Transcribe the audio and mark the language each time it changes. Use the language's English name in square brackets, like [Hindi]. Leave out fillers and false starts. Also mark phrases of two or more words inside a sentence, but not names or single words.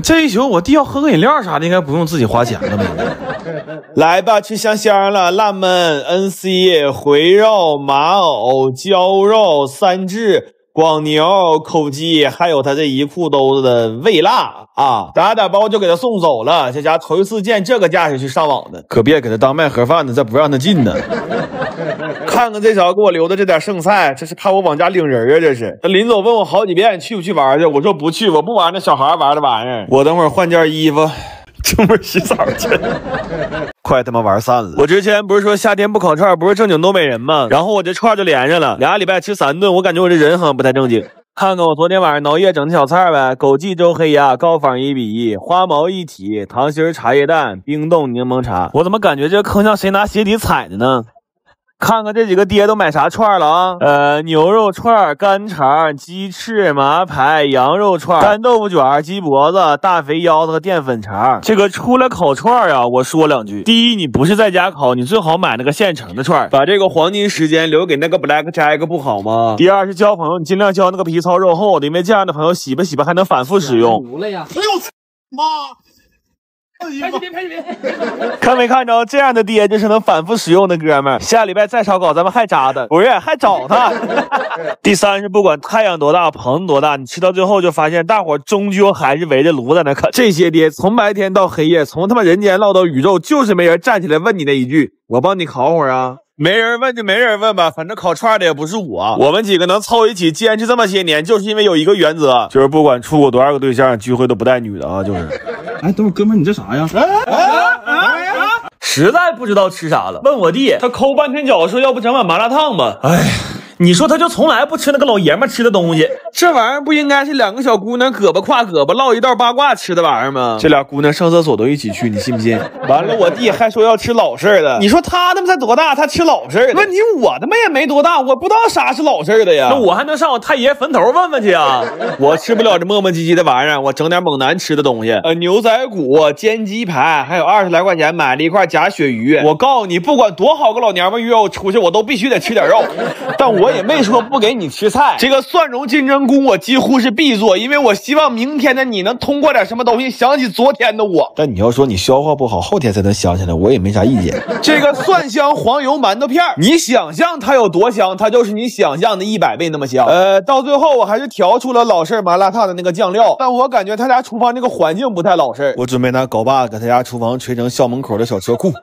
[Chinese] 這一宿我弟要喝個飲料啥的，應該不用自己花錢了吧？來吧，吃香香了，辣燜、NC、回肉、馬藕、焦肉、3炙、廣牛、口雞，還有他這一褲兜子的味辣啊！打包就給他送走了。這家頭一次見這個架勢去上網的，可別給他當賣盒飯的，再不讓他進呢。看看這勺給我留的這點剩菜，這是怕我往家領人啊！這是他臨走問我好幾遍去不去玩去，我說不去，我不玩那小孩玩的玩意兒。我等會兒換件衣服，出門洗澡去。快他媽玩散了！我之前不是說夏天不烤串不是正經東北人嗎？然後我這串就連上了，2禮拜吃3頓，我感覺我這人好像不太正經。看看我昨天晚上熬夜整的小菜唄，枸杞粥黑鴨、高仿1比1，花毛一體，糖心茶葉蛋，冰凍檸檬茶。我怎麼感覺這個坑像誰拿鞋底踩的呢？看看這幾個爹都買啥串了啊？牛肉串、干腸、雞翅、麻排、羊肉串、干豆腐卷、雞脖子、大肥腰子和澱粉腸。這個出來烤串啊，我說兩句。第一，你不是在家烤，你最好買那個現成的串，把這個黃金時間留給那個 Black Jack 不好嗎？第二是交朋友，你盡量交那個皮糙肉厚的，因為這樣的朋友洗吧洗吧還能反復使用。哎呦媽！拍視頻，看沒看着這樣的爹就是能反復使用的哥們兒。下禮拜再燒烤咱們還扎他，不是還找他。第三是不管太陽多大棚多大，你吃到最後就發現大伙終究還是圍着爐在那啃。這些爹從白天到黑夜，從他媽人間落到宇宙，就是沒人站起來問你那一句，我幫你烤會兒啊。沒人問就沒人問吧，反正烤串的也不是我。我們幾個能湊一起堅持這麼些年，就是因為有一個原則，就是不管處過多少個對象，聚會都不帶女的啊，就是。哎，等會兒哥們，你這啥呀？實在不知道吃啥了，問我弟，他摳半天腳說要不整碗麻辣燙吧。哎。你說他就从來不吃那個老爺們吃的東西，這玩意兒不應該是2個小姑娘胳膊挎胳膊唠一道八卦吃的玩意兒嗎？這倆姑娘上廁所都一起去，你信不信？完了，我弟還說要吃老式的。你說他他媽才多大，他吃老式的？問題我他媽也沒多大，我不知道啥是老式的呀。那我還能上我太爺墳頭問問去啊？我吃不了這磨磨唧唧的玩意兒，我整點猛男吃的東西。牛仔骨、煎雞排，還有20來塊錢買了一塊假鱈魚。我告訴你，不管多好個老娘們約我出去，我都必須得吃點肉。但我也沒說不給你吃菜。這個蒜蓉金針菇我幾乎是必做，因為我希望明天的你能通過點什麼東西想起昨天的我。但你要說你消化不好，後天才能想起來，我也沒啥意見。這個蒜香黄油馒頭片，你想象它有多香，它就是你想象的100倍那麼香。到最後我還是調出了老式麻辣燙的那個醬料，但我感覺他家廚房這個環境不太老式。我準備拿镐把给他家廚房吹成校门口的小車庫。